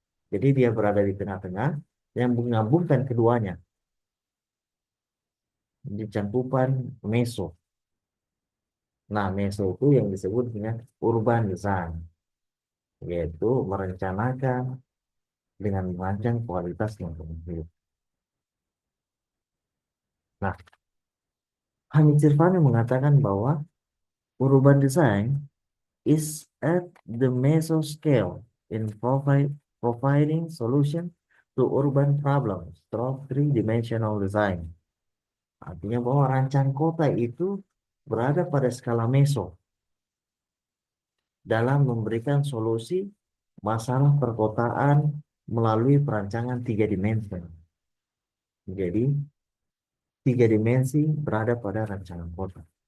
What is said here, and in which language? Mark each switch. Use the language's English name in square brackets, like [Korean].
[Indonesian] Jadi dia berada di tengah-tengah yang menggabungkan keduanya di cakupan meso. Nah, meso itu yang disebut dengan urban design, yaitu merencanakan dengan merancang kualitas lingkungan hidup. Nah, [English] Hamid Sirfani [Indonesian] mengatakan bahwa [English] urban design is at the meso scale in providing solution to urban problems through three-dimensional design. [Indonesian] Artinya bahwa rancang kota itu berada pada skala meso dalam memberikan solusi masalah perkotaan melalui perancangan tiga dimensi. Jadi, tiga dimensi berada pada rancangan kota.